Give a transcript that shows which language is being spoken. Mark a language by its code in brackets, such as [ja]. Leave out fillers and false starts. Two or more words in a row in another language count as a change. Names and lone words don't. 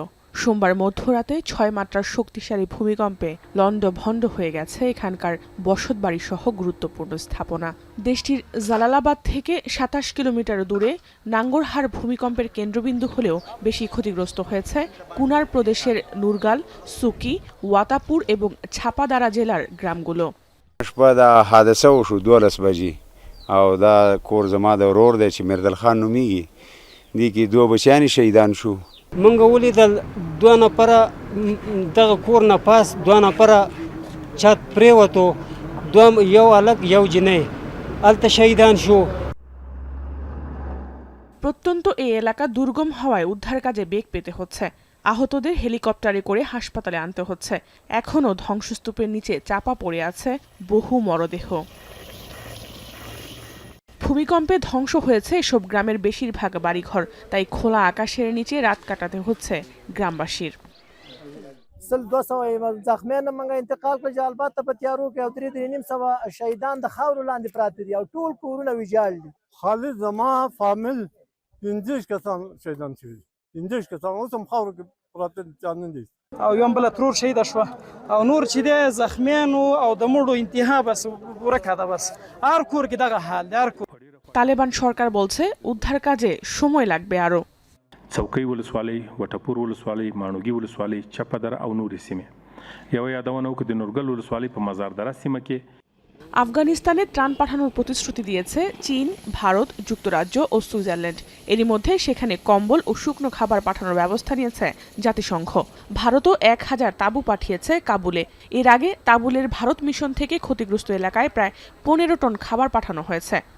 [bn] সোমবার মধ্যরাতে ৬ মাত্রার শক্তিশালী ভূমিকম্পে লন্ডভন্ড হয়ে গেছে এখানকার বসতবাড়ি সহ গুরুত্বপূর্ণ স্থাপনা। দেশটির জালালাবাদ থেকে ২৭ কিলোমিটার দূরে নাঙ্গরহার ভূমিকম্পের কেন্দ্রবিন্দু হলেও বেশি ক্ষতিগ্রস্ত হয়েছে কুনার প্রদেশের নুরগাল, সুকি, ওয়াতাপুর এবং ছাপাদারা জেলার গ্রামগুলো। [ps] او دا کور زما د ورور دی چې مردل خان نومیږي دی کې دوه بچیانی شهیدان شو. منګه ولیدل دوه نفره دغه کور نه پاس دوه نفره چت پریوتو دوه یو الګ یو جنې الته شهیدان شو। [bn] প্রত্যন্ত এই এলাকা দুর্গম হওয়ায় উদ্ধার কাজে বেগ পেতে হচ্ছে। আহতদের হেলিকপ্টারে করে হাসপাতালে আনতে হচ্ছে। এখনও ধ্বংসস্তূপের নিচে চাপা পড়ে আছে বহু মরদেহ। ভূমিকম্পে ধ্বংস হয়েছে এসব গ্রামের বেশিরভাগ বাড়িঘর, তাই খোলা আকাশের নিচে রাত কাটাতে হচ্ছে গ্রামবাসীর। [ps] زخمیان موږ انتقال کړل البته په تیارو کې او 3.5 شهیدان د خاورو لاندې پراته دي او ټول کورونه ویجاړ دي. خالد زما فامیل 15 کسان شهیدان شوي 15 کسان اوس هم خاورو کې پراته جان دي او یو بل ترور شهید شو او نور چې د زخمیانو او د مړو انتها بس ورکه ده بس هر کور کې دغه حال هر کور। [bn] তালেবান সরকার বলছে উদ্ধার কাজে সময় লাগবে আরো। [ps] څوکۍ ولسوالۍ، وټپور ولسوالۍ، ماڼوګي ولسوالۍ، چپدر او نورې سیمې یو یادونه وکړه د نورګل ولسوالۍ په مزاردره سیمه کې [bn] আফগানিস্তানে ত্রাণ পাঠানোর প্রতিশ্রুতি দিয়েছে চীন, ভারত, যুক্তরাজ্য ও সুইজারল্যান্ড। এরই মধ্যে সেখানে কম্বল ও শুকনো খাবার পাঠানোর ব্যবস্থা নিয়েছে জাতিসংঘ। ভারতও ১,০০০ তাঁবু পাঠিয়েছে কাবুলে। এর আগে তাবুলের ভারত মিশন থেকে ক্ষতিগ্রস্ত এলাকায় প্রায় ১৫ টন খাবার পাঠানো হয়েছে।